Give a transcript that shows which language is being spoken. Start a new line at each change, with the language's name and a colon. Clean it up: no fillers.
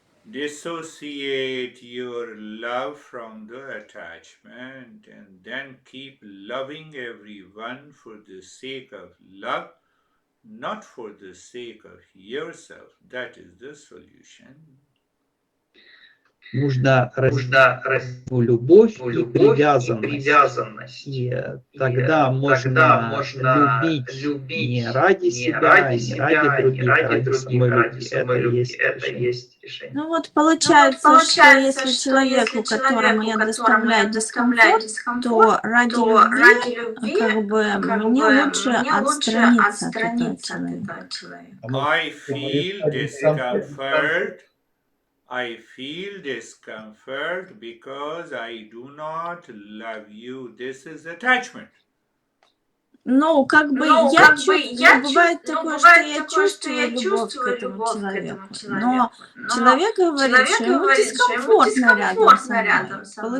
English: Dissociate your love from the attachment and then keep loving everyone for the sake of love, not for the sake of yourself. That is the solution.
Russian: нужно разделить любовь и привязанность. И тогда можно любить не ради себя, не ради других, а ради самой любви. Это и есть решение. Ну вот получается, что если человеку, которому я доставляю дискомфорт, то ради любви, как бы мне лучше отстраниться от этого человека.
English: I feel discomfort. I feel discomfort because I do not love you. This is attachment.
Russian: Ну, как бы я чувствую, бывает такое, что я чувствую любовь к этому человеку, но человек говорит, что ему дискомфортно рядом со мной.